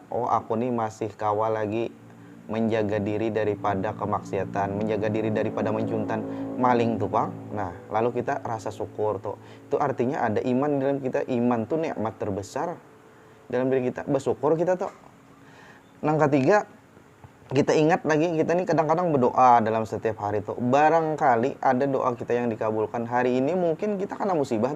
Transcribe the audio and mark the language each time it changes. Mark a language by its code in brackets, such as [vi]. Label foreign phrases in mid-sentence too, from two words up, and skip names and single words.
[bjn] Oh aku nih masih kawal lagi menjaga diri daripada kemaksiatan, menjaga diri daripada mencuntan maling tuh pang. Nah lalu kita rasa syukur tuh. [id] Itu artinya ada iman dalam kita. Iman tuh nikmat terbesar dalam diri kita. [bjn] Bersyukur kita tuh. Yang ketiga, kita ingat lagi, kita nih kadang-kadang berdoa dalam setiap hari tuh. [id] Barangkali ada doa kita yang dikabulkan. Hari ini mungkin kita kena musibah tuh.